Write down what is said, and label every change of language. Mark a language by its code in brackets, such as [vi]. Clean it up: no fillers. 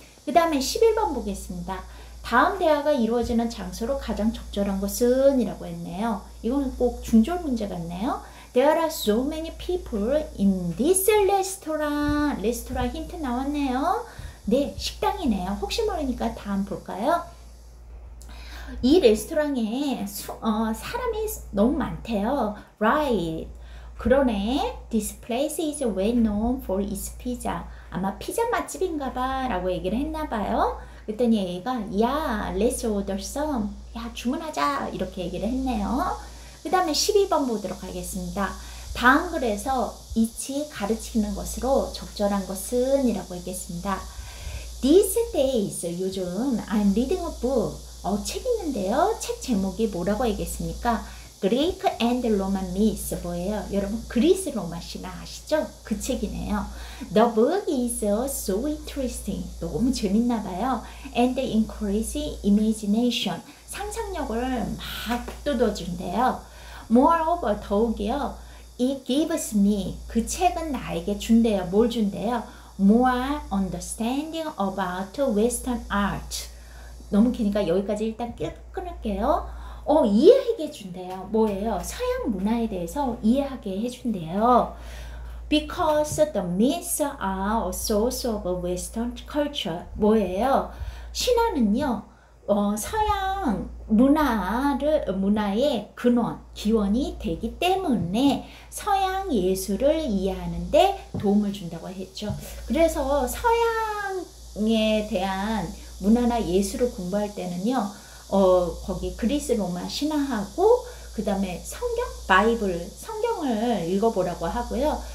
[ko] 그 다음에 11번 보겠습니다. 다음 대화가 이루어지는 장소로 가장 적절한 것은 이라고 했네요. 이거는 꼭 중졸 문제 같네요. [en] There are so many people in this restaurant. [ko] 레스토랑 힌트 나왔네요. 네, 식당이네요. 혹시 모르니까 다음 볼까요? 이 레스토랑에 사람이 너무 많대요. [en] Right. [ko] 그러네. [en] This place is well known for its pizza. [ko] 아마 피자 맛집인가 봐 라고 얘기를 했나 봐요. 그랬더니 A가 야, [en] let's order some. [ko] 야, 주문하자. 이렇게 얘기를 했네요. 그 다음에 12번 보도록 하겠습니다. 다음 글에서 이치 가르치는 것으로 적절한 것은 이라고 했겠습니다. [en] These days, [ko] 요즘 [en] I'm reading a book. [ko] 책 있는데요. 책 제목이 뭐라고 얘기했습니까? [en] Greek and Roman myths. [ko] 뭐예요? 여러분 그리스 로마 신화 아시죠? 그 책이네요. [en] The book is so interesting. [ko] 너무 재밌나 봐요. [en] And increasing imagination. [ko] 상상력을 막 돋워준대요. [en] Moreover, [ko] 더욱이요. [en] It gives me. [ko] 그 책은 나에게 준대요. 뭘 준대요? [en] More understanding about Western art. [ko] 너무 기니까 여기까지 일단 끊을게요. 이해하게 해준대요. 뭐예요? 서양 문화에 대해서 이해하게 해준대요. [en] Because the myths are a source of Western culture. [ko] 뭐예요? 신화는요. 서양 문화의 근원, 기원이 되기 때문에 서양 예술을 이해하는데 도움을 준다고 했죠. 그래서 서양에 대한 문화나 예술을 공부할 때는요, 거기 그리스 로마 신화하고 그 다음에 성경, 바이블, 성경을 읽어보라고 하고요.